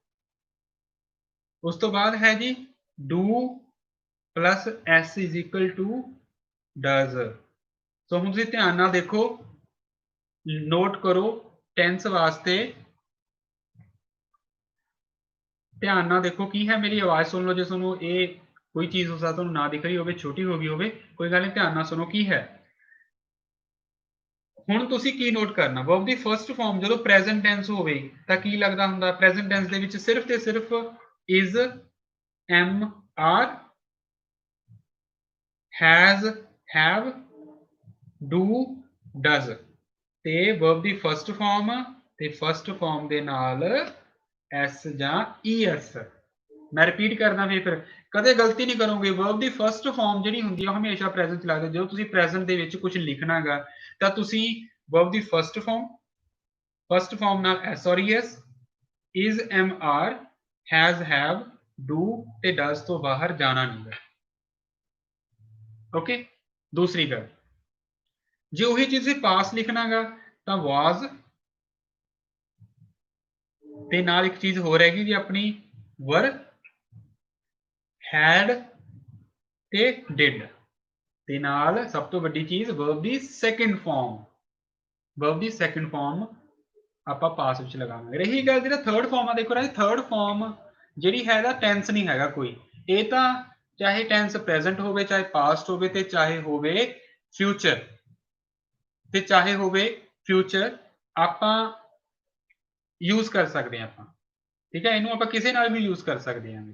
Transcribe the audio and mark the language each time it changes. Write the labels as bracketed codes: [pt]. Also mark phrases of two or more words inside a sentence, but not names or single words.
[pa] ਉਸ ਤੋਂ ਬਾਅਦ ਹੈ ਜੀ [en] do plus s is equal to does। [pa] ਸੋ ਹੁਣ ਤੁਸੀਂ ਧਿਆਨ ਨਾਲ ਦੇਖੋ, ਨੋਟ ਕਰੋ ਟੈਂਸ ਵਾਸਤੇ, ਧਿਆਨ ਨਾਲ ਦੇਖੋ ਕੀ ਹੈ, ਮੇਰੀ ਆਵਾਜ਼ ਸੁਣ ਲਓ। ਜੇ ਤੁਹਾਨੂੰ ਇਹ ਕੋਈ ਚੀਜ਼ ਹੋ ਸਕਦਾ ਤੁਹਾਨੂੰ ਨਾ ਦਿਖ ਰਹੀ ਹੋਵੇ, ਛੋਟੀ ਹੋ ਗਈ ਹੋਵੇ, ਕੋਈ ਗੱਲ ਨਹੀਂ, ਧਿਆਨ ਨਾਲ ਸੁਣੋ ਕੀ ਹੈ। ਹੁਣ ਤੁਸੀਂ ਕੀ ਨੋਟ ਕਰਨਾ, verb ਦੀ [en] first form [pa] ਜਦੋਂ [en] present tense [pa] ਹੋਵੇ ਤਾਂ ਕੀ ਲੱਗਦਾ ਹੁੰਦਾ, [en] present tense [pa] ਦੇ ਵਿੱਚ ਸਿਰਫ ਤੇ ਸਿਰਫ [en] is, am, are, has, have, do, does [pa] ਤੇ verb ਦੀ [en] first form [pa] ਤੇ [en] first form [pa] ਦੇ ਨਾਲ s ਜਾਂ es। ਮੈਂ ਰਿਪੀਟ ਕਰਦਾ, ਫਿਰ ਕਦੇ ਗਲਤੀ ਨਹੀਂ ਕਰੋਗੇ। verb ਦੀ [en] first form [pa] ਜਿਹੜੀ ਹੁੰਦੀ ਹੈ ਹਮੇਸ਼ਾ ਪ੍ਰੈਜ਼ੈਂਟ ਚ ਲੱਗਦੀ। ਜਦੋਂ ਤੁਸੀਂ ਪ੍ਰੈਜ਼ੈਂਟ ਦੇ ਵਿੱਚ ਕੁਝ ਲਿਖਣਾ ਹੈਗਾ ਤਾਂ ਤੁਸੀਂ verb ਦੀ [en] first form [pa] ਨਾਲ s ਔਰ es, [en] is, am, are, has, have, do [pa] ਤੇ does ਤੋਂ ਬਾਹਰ ਜਾਣਾ ਨਹੀਂ ਹੈ। ਓਕੇ, ਦੂਸਰੀ ਗੱਲ, ਜੇ ਉਹੀ ਚੀਜ਼ ਪਾਸ ਲਿਖਣਾ ਹੈਗਾ ਤਾਂ was ਤੇ ਨਾਲ ਇੱਕ ਚੀਜ਼ ਹੋਰ ਹੈਗੀ ਜੀ ਆਪਣੀ [en] were, had [pa] ਤੇ did ਤੇ ਨਾਲ ਸਭ ਤੋਂ ਵੱਡੀ ਚੀਜ਼ verb ਦੀ [en] second form [pa] ਆਪਾਂ ਪਾਸ ਵਿੱਚ ਲਗਾਵਾਂਗੇ। ਰਹੀ ਗੱਲ ਜਿਹੜਾ [en] third form [pa] ਆ, ਦੇਖੋ ਰਾਜੀ [en] third form [pa] ਜਿਹੜੀ ਹੈ ਇਹਦਾ ਟੈਂਸ ਨਹੀਂ ਹੈਗਾ ਕੋਈ, ਇਹ ਤਾਂ ਚਾਹੇ [en] tense present [pa] ਹੋਵੇ, ਚਾਹੇ ਪਾਸਟ ਹੋਵੇ ਤੇ ਚਾਹੇ ਹੋਵੇ ਫਿਊਚਰ ਆਪਾਂ ਯੂਜ਼ ਕਰ ਸਕਦੇ ਹਾਂ ਆਪਾਂ, ਠੀਕ ਹੈ, ਇਹਨੂੰ ਆਪਾਂ ਕਿਸੇ ਨਾਲ ਵੀ ਯੂਜ਼ ਕਰ ਸਕਦੇ ਹਾਂ।